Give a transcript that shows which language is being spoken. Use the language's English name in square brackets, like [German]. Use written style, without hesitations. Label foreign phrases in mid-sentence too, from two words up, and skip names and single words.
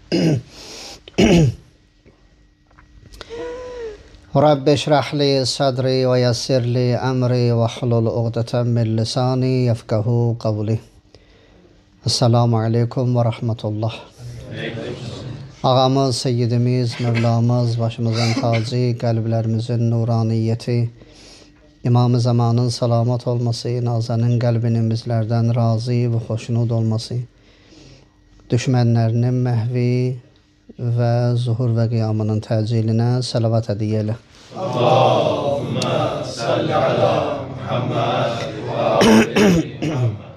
[Arabic] رب اشرح لي صدري ويسر لي أمري واحلل عقدة من لساني يفقهوا قولي. السلام عليكم ورحمة الله. [Azerbaijani] Ağamız, seyyidimiz, Mevlamız, başımızın tacı, kalplerimizin nuraniyeti, İmam-ı Zamanın salamat olması, Nazanın qəlbinin bizlərdən razı və xoşnud olması, düşmənlərinin məhvi və zuhur və qiyamının təcillinə salavat hədiyyə. [Arabic] اللهم صل على محمد وآل محمد.